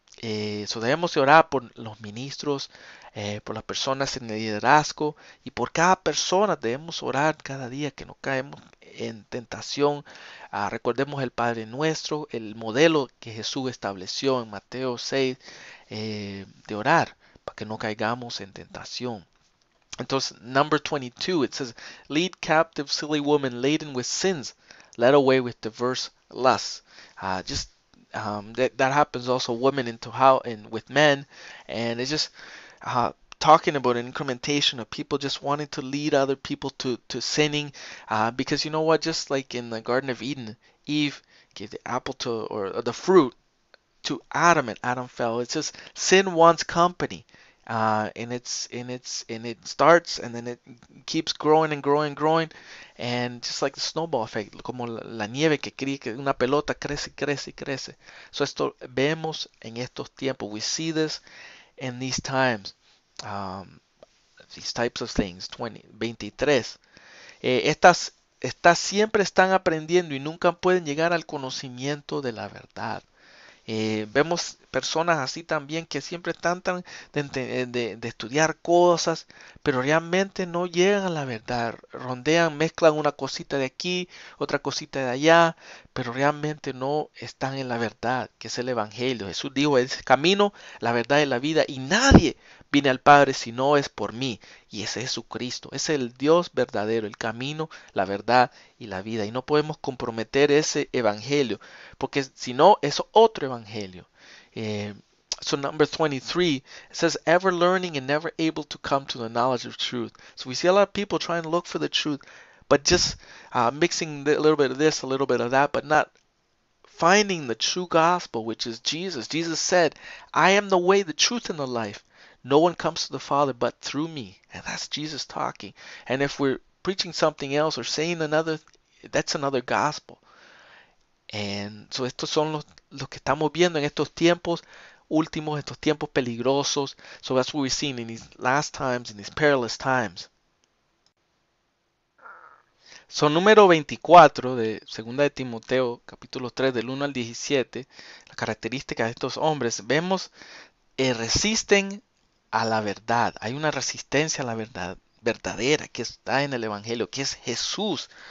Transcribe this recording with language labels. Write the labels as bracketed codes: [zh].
[es] Debemos de orar por los ministros, por las personas en el liderazgo y por cada persona. Debemos orar cada día que no caemos en tentación. Recordemos el Padre Nuestro, el modelo que Jesús estableció en Mateo 6, de orar para que no caigamos en tentación. [en] Entonces, number 22, it says, lead captive silly women laden with sins, led away with diverse lusts. Just that happens also women into how and with men, and it's just talking about an incrementation of people just wanting to lead other people to sinning, because you know what, just like in the Garden of Eden, Eve gave the apple to or the fruit to Adam and Adam fell. It's just sin wants company. And it starts and then it keeps growing and growing and growing, and just like the snowball effect, [es] como la nieve que una pelota crece, crece y crece. So esto vemos en estos tiempos. [en] We see this in these times. Um, these types of things. 23. [es] Estas siempre están aprendiendo y nunca pueden llegar al conocimiento de la verdad. Vemos personas así también que siempre tratan de estudiar cosas, pero realmente no llegan a la verdad. Rondean, mezclan una cosita de aquí, otra cosita de allá, pero realmente no están en la verdad, que es el Evangelio. Jesús dijo, es el camino, la verdad y la vida, y nadie viene al Padre si no es por mí. Y ese es Jesucristo, es el Dios verdadero, el camino, la verdad y la vida. Y no podemos comprometer ese Evangelio, porque si no, es otro Evangelio. [en] Eh, so number 23, it says, ever learning and never able to come to the knowledge of truth. So we see a lot of people trying to look for the truth, but just mixing a little bit of this, a little bit of that, but not finding the true gospel, which is Jesus. Jesus said, I am the way, the truth, and the life. No one comes to the Father but through me. And that's Jesus talking. And if we're preaching something else or saying another, that's another gospel. And so [es] estos son los que estamos viendo en estos tiempos últimos, estos tiempos peligrosos. [en] So that's what we're seeing in these last times, in these perilous times. [es] Son número 24 de Segunda de Timoteo, capítulo 3, del 1 al 17. Las características de estos hombres. Vemos, resisten a la verdad. Hay una resistencia a la verdad verdadera que está en el Evangelio, que es Jesús.